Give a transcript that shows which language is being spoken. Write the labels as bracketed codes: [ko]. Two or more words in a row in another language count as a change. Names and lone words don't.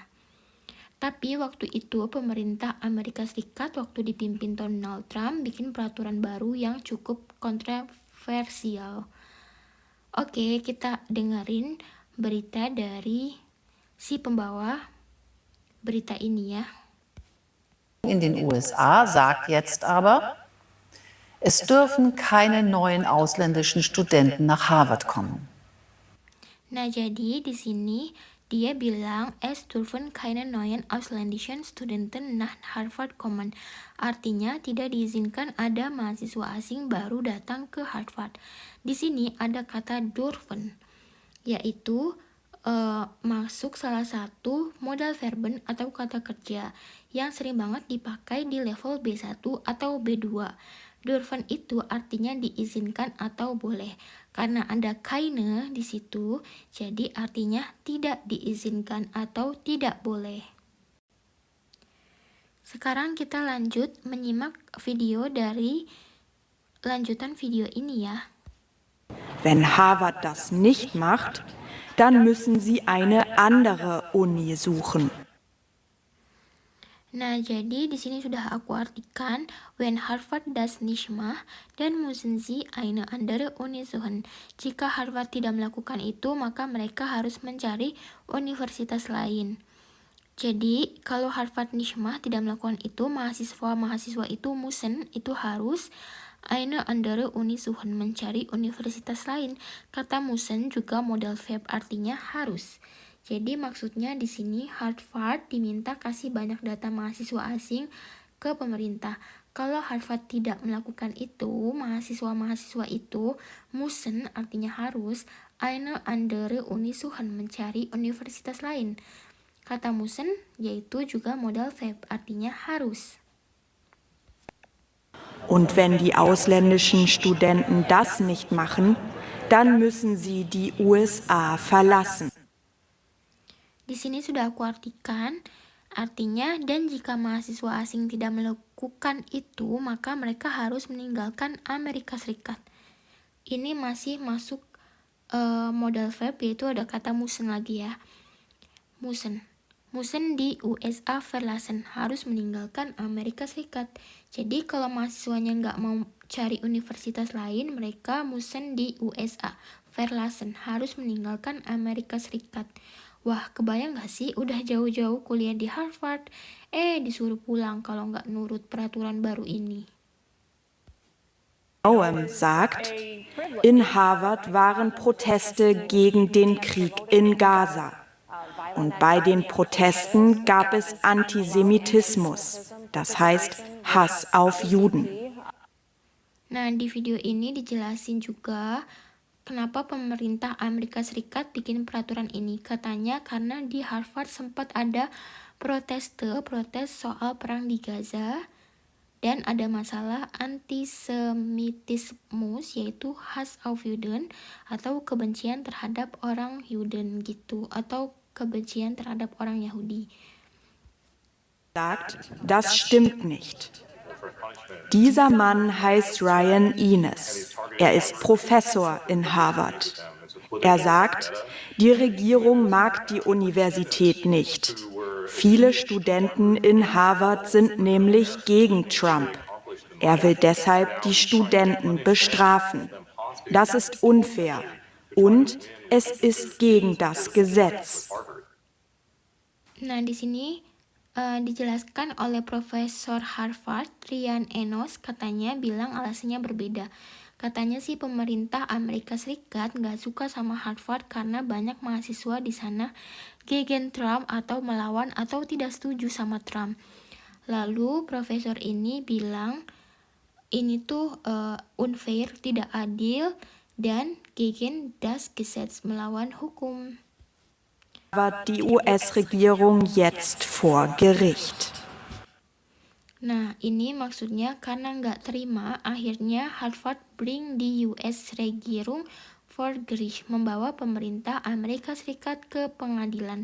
[id] Tapi waktu itu pemerintah Amerika Serikat waktu dipimpin Donald Trump bikin peraturan baru yang cukup kontroversial. Oke, kita dengerin berita dari si pembawa berita ini ya. [de] In den USA sagt jetzt aber, es dürfen keine neuen ausländischen Studenten nach Harvard kommen. [id] Nah, jadi di sini dia bilang [de] es dürfen keine neuen ausländischen Studenten nach Harvard kommen. [id] Artinya tidak diizinkan ada mahasiswa asing baru datang ke Harvard. Di sini ada kata dürfen, yaitu masuk salah satu [de] modal verben [id] atau kata kerja yang sering banget dipakai di level B1 atau B2. Dürfen itu artinya diizinkan atau boleh. Karena ada keine di situ, jadi artinya tidak diizinkan atau tidak boleh. Sekarang kita lanjut menyimak video dari lanjutan video ini ya. [de] Wenn Harvard das nicht macht, dann müssen sie eine andere Uni suchen. [id] Nah, jadi di sini sudah aku artikan, [de] when Harvard das nicht macht, dann müssen sie eine andere Uni suchen. [id] Jika Harvard tidak melakukan itu, maka mereka harus mencari universitas lain. Jadi, kalau Harvard [de] nicht macht [id] tidak melakukan itu, mahasiswa-mahasiswa itu müssen, itu harus [de] eine andere Uni suchen, [id] mencari universitas lain. Kata müssen juga [de] modal verb [id] artinya harus. Jadi maksudnya di sini Harvard diminta kasih banyak data mahasiswa asing ke pemerintah. Kalau Harvard tidak melakukan itu, mahasiswa-mahasiswa itu müssen artinya harus, [de] eine andere Uni suchen, [id] mencari universitas lain. Kata müssen yaitu juga [de] modal verb [id] artinya harus. [de] Und wenn die ausländischen Studenten das nicht machen, dann müssen sie die USA verlassen. [id] Di sini sudah aku artikan, artinya dan jika mahasiswa asing tidak melakukan itu, maka mereka harus meninggalkan Amerika Serikat. Ini masih masuk [de] modal verb, [id] yaitu ada kata müssen lagi ya. [de] Müssen. müssen die USA verlassen, [id] harus meninggalkan Amerika Serikat. Jadi kalau mahasiswanya nggak mau cari universitas lain, mereka [de] müssen die USA verlassen, [id] harus meninggalkan Amerika Serikat. Wah, kebayang nggak sih udah jauh-jauh kuliah di Harvard, disuruh pulang kalau nggak nurut peraturan baru ini. [de] Owen sagt, in Harvard waren Proteste gegen den Krieg in Gaza. Und bei den Protesten gab es Antisemitismus, das heißt Hass auf Juden. [id] Nah, di video ini dijelasin juga kenapa pemerintah Amerika Serikat bikin peraturan ini. Katanya karena di Harvard sempat ada protes soal perang di Gaza dan ada masalah antisemitismus, yaitu [de] Hass auf Juden [id] atau kebencian terhadap orang Juden gitu, atau kebencian terhadap orang Yahudi. [de] Sagt, das stimmt nicht. Dieser Mann heißt Ryan Ines. Er ist Professor in Harvard. Er sagt, die Regierung mag die Universität nicht. Viele Studenten in Harvard sind nämlich gegen Trump. Er will deshalb die Studenten bestrafen. Das ist unfair und es ist gegen das Gesetz. [id] Nah, di sini dijelaskan oleh Profesor Harvard, Ryan Enos, katanya bilang alasannya berbeda. Katanya sih pemerintah Amerika Serikat nggak suka sama Harvard karena banyak mahasiswa di sana gegen Trump atau melawan atau tidak setuju sama Trump. Lalu profesor ini bilang ini tuh unfair, tidak adil, dan [de] gegen das Gesetz, [id] melawan hukum. [de] Die US-Regierung jetzt vor Gericht. [id] Nah, ini maksudnya karena nggak terima, akhirnya Harvard bring di [de] US-Regierung vor Gericht, [id] membawa pemerintah Amerika Serikat ke pengadilan.